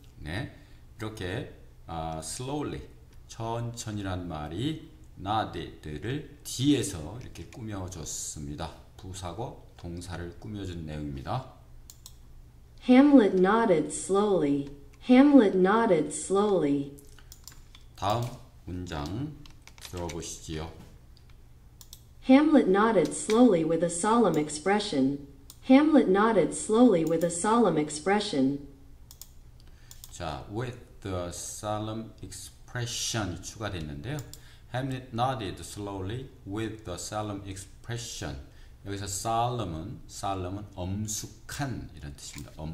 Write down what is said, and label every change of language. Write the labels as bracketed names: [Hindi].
[Korean] 네, 이렇게 slowly, 천천히란 말이 nodded를 뒤에서 이렇게 꾸며줬습니다. 부사고 동사를 꾸며준 내용입니다. [English] Hamlet nodded slowly. Hamlet nodded slowly. [Korean] 다음 문장 들어보시지요. [English] Hamlet nodded slowly with a solemn expression. Hamlet nodded slowly with a solemn expression. [Korean] 자, [English] with the solemn expression [Korean] 이 추가됐는데요. [English] Hamlet nodded slowly with the solemn expression. [Korean] 여기서 solemn은 엄숙한 이런 뜻입니다.